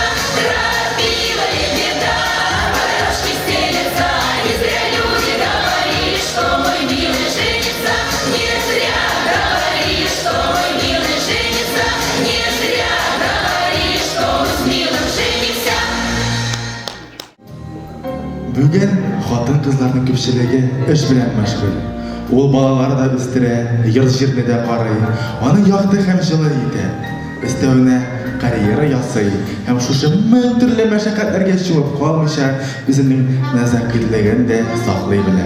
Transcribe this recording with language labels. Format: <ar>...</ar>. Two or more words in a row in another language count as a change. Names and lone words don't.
<ru>Крапива-лебеда по дорожке стелется, не зря люди говорили, что мой милый женится. Не зря говорили, что мой милый женится. Не зря говорили, что мы с милым женимся.</ru> <tt>Бүген хатын кызларның күпчелеге эш белән мәшгуль. Ул балалар да үстерә, йорт җирне дә карый, аны якты һәм җылы итә. Өстәвенә карьера ясый һәм шушы мең төрле мәшәкатьләргә чумып калмыйча үзенең нәзакәтлеген дә саклый белә.</tt>